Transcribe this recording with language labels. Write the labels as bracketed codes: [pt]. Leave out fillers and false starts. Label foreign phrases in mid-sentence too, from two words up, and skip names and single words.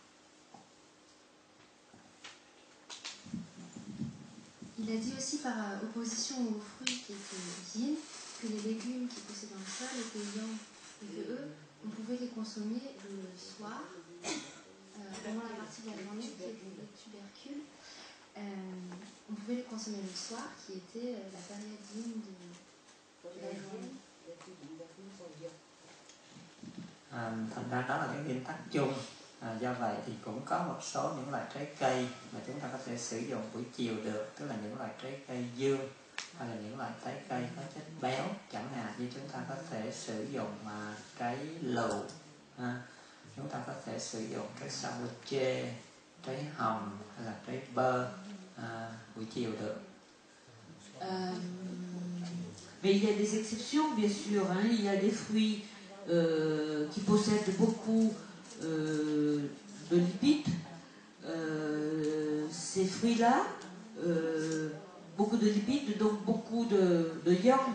[fr] Il a dit aussi par opposition aux fruits qui étaient yin, que les légumes qui poussaient dans le sol étaient yang, et que eux, on pouvait les consommer le soir, pendant la partie de la journée qui était les tubercules. On pouvait les consommer le soir, qui était la période yin de la journée. [vi] Thành ra đó là cái nguyên tắc chung. Do vậy thì cũng có một số những loại trái cây mà chúng ta có thể sử dụng buổi chiều được, tức là những loại trái cây dương hay là những loại trái cây có chất béo, chẳng hạn như chúng ta có thể sử dụng trái lựu, chúng ta có thể sử dụng trái sa bơ chê, trái hồng hay là trái bơ buổi chiều được. [fr] Mais il y a des exceptions, bien sûr. Il y a des fruits qui possèdent beaucoup de lipides. Ces fruits-là, beaucoup de lipides, donc beaucoup de yang.